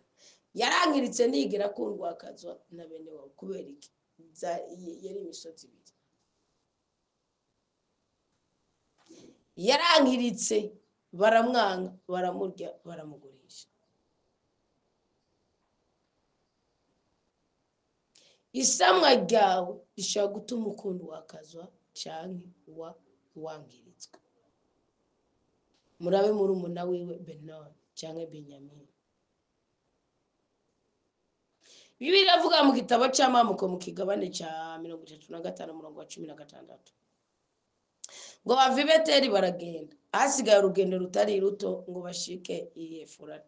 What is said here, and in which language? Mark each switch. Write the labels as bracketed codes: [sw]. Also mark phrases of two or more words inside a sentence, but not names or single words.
[rn] Yarangiritse nigera kundwakazwa na bene wabo kubera iki yari imisozi ibiri. Yarangiritse baramwanga, baramurya, baramugurisha. Isamwa ryawe rishobora gutuma ukundwakazwa canke wangiritswe. Murabe murumuna wiwe Benoni canke Benyamini. Bibiliya iravuga mu gitabo c'Amamuko mu kigabane ca 35 umurongo wa 16 ngo bava i Beteli baragenda, hasigaye urugendo rutari ruto ngo bashike i Efurata.